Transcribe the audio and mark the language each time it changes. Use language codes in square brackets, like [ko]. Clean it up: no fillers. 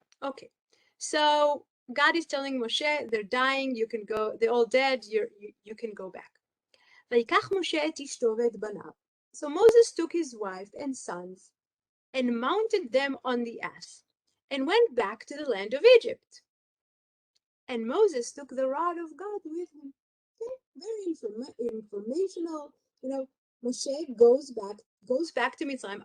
[en] Okay, so God is telling Moshe, they're dying. You can go. They're all dead. You can go back. [he] ויקח משה את אשתו ואת בניו. [en] So Moses took his wife and sons and mounted them on the ass and went back to the land of Egypt. And Moses took the rod of God with him. Okay? Very informational. You know, Moshe goes back to Mitzrayim.